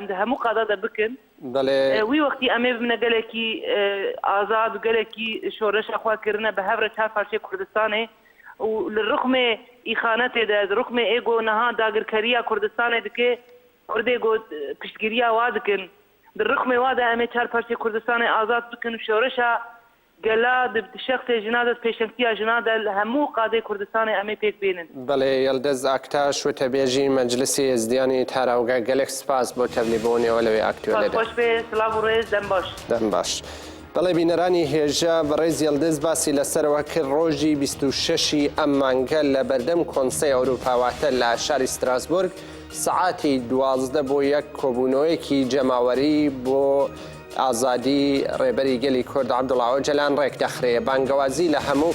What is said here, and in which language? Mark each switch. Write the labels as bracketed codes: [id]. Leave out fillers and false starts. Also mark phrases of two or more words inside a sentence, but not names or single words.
[ku] di hemû qada de bikin wî wextî em ê bibine gelekî azad û gelekî şoreşa xwe kirine bi hev re çar parçeyê Kurdistanê û li rixmê îxanetê de di rixmê ê got niha dagirkeriya Kurdistanê dike Kurdê got piştgiriya wa dikin di rixmê wa de em ê çar parçeyê Kurdistanê azad bikin û şoreşa gela di şexsê jina de pêşengtiya jina de li hemû qadê Kurdistanê em ê pêk bînin. Belê Yıldız Aktaş û tebêjî Meclisê Êzdiyanê Tarawge gelek spas bo tevlîbûnê we li wê aktûelê de. Xweş bê silav û rêz dem baş. Dem baş. [ckb] بەڵێ بینەرانی هێژە بەڕێز یەلدەز باسی لەسەرەوە کرد ڕۆژی 26 ئەم مانگە لە بەردەم کۆنسەی ئەوروپاواتە لە شاری ستراسبورگ سعاتی 12 بۆ یەک کۆبوونەوەیەکی جەماوەری بۆ ئازادی ڕێبەری گەلی کورد عەبدوڵڵا ئۆجەلان ڕێک دەخرێ بانگەوازی لە هەموو